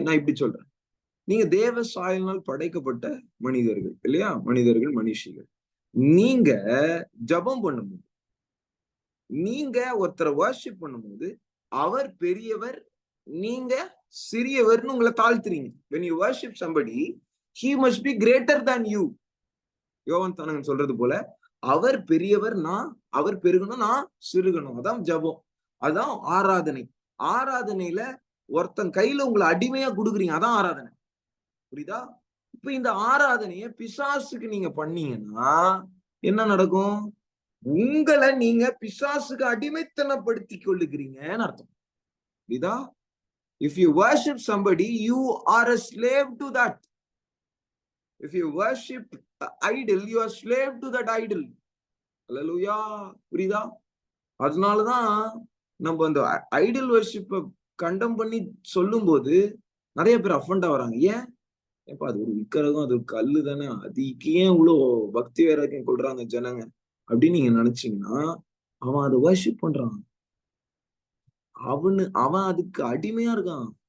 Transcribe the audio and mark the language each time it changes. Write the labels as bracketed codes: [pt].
[ta] நான் இப்படி சொல்றேன், நீங்க தேவ சாயலினால் படைக்கப்பட்ட மனிதர்கள், இல்லையா? மனிதர்கள், மனுஷிகள். நீங்க ஜபம் பண்ணும்போது, நீங்க ஒருத்தரை வர்ஷிப் பண்ணும்போது அவர் பெரியவர், நீங்க சிறியவர்னு உங்களை தாழ்த்துறீங்க. [en] when you worship somebody, he must be greater than you. [ta] யோவான் தானங்க சொல்றது போல, அவர் பெரியவர், அவர் பெருகணும், நான் சிறுகணும். அதான் ஜபம், அதான் ஆராதனை. ஆராதனையில ஒருத்தன் கையில உங்களை அடிமையா கொடுக்குறீங்க, அதான் ஆராதனை. புரியுதா? இப்ப இந்த ஆராதனைய பிசாசுக்கு நீங்க பண்ணீங்கன்னா என்ன நடக்கும்? உங்களை நீங்க பிசாசுக்கு அடிமைத்தனப்படுத்தி கொள்ளுகிறீங்கன்னு அர்த்தம். புரியுதா? [en] if you worship somebody, you are a slave to that. if you worship idol, you are slave to that idol. [ta] அல்லேலூயா. புரியுதா? அதனாலதான் நம்ம அந்த ஐடல் வர்ஷிப்பை கண்டம் பண்ணி சொல்லும் போது நிறைய பேர் அஃபண்ட் ஆகுறாங்க. ஏன்? ஏப்பா அது ஒரு விக்கிரகம், அது ஒரு கல்லு தானே, அதுக்கு ஏன் இவ்வளவு பக்தி வைராக்கியம் கொள்றாங்க ஜனங்க அப்படின்னு நீங்க நினைச்சீங்கன்னா, அவன் அதை வர்ஷிப் பண்றான், அவன் அதுக்கு அடிமையா இருக்கான்.